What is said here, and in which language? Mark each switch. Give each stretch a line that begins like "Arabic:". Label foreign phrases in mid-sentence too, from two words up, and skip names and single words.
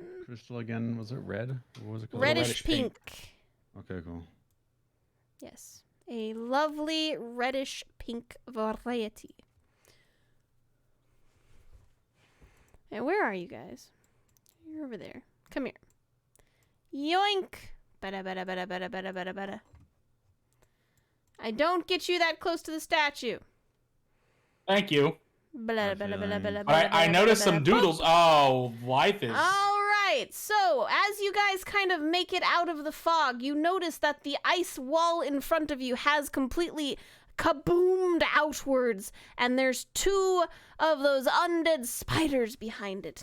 English: crystal again? Was it red? What was it called? Reddish pink. Okay, cool. Yes. A lovely reddish pink variety. And where are you guys? You're over there. Come here. Yoink! Bada bada bada bada bada bada bada. I don't get you that close to the statue. Thank you. Bada bada bada bada But I noticed some doodles. Oh, life is... All right. So, as you guys kind of make it out of the fog, you notice that the ice wall in front of you has completely kaboomed outwards, and there's 2 of those undead spiders behind it.